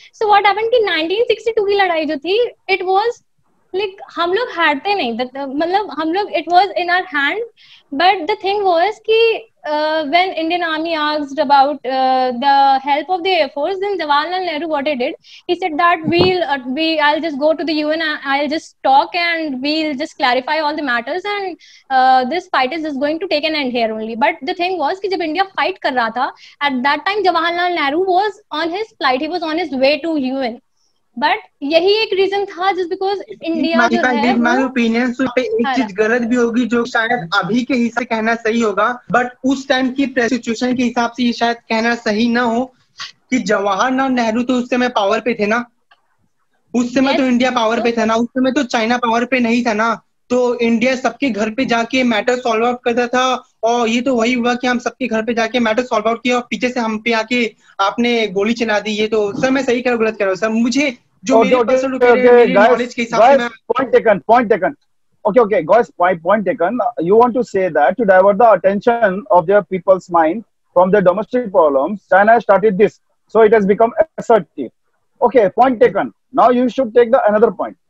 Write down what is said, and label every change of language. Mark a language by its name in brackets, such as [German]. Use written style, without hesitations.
[English] So what happened [Hindi] कि 1962 की लड़ाई जो थी, [English] it was like [Hindi] हम लोग हारते नहीं, मतलब हम लोग, [English] it was in our hand, but the thing was कि when Indian Army asked about the help of the Air Force, then Jawaharlal Nehru, what he did, he said that I'll just go to the UN, I'll just talk and we'll just clarify all the matters, and this fight is just going to take an end here only. But the thing was कि जब India fight [Hindi] कर रहा था, [English] at that time Jawaharlal Nehru was on his flight, he was on his way to UN. [Hindi] But यही एक reason था, just because India जो है, माय ओपिनियन पे एक चीज गलत भी होगी जो शायद अभी के हिसाब से कहना सही होगा, बट उस टाइम की सिचुएशन के हिसाब से ये शायद कहना सही ना हो कि जवाहरलाल नेहरू तो उस समय पावर पे थे ना, उस समय तो इंडिया पावर पे था ना, उस समय तो चाइना पावर पे नहीं था ना, तो इंडिया सबके घर पे जाके मैटर सॉल्व आउट करता था, और ये तो वही हुआ कि हम सबके घर पे जाके मैटर सॉल्व आउट किया और पीछे से हम पे आके आपने गोली चला दी। ये तो सर मैं सही कह रहा हूँ गलत कह रहा हूँ सर, मुझे जो मेरे पर्सनल ओपिनियन नॉलेज के हिसाब से [English] point taken. Okay, guys, point taken. You want to say that to divert the attention of their people's mind from their domestic problems, China started this, so it has become assertive. Okay, point taken. Now you should take the another point.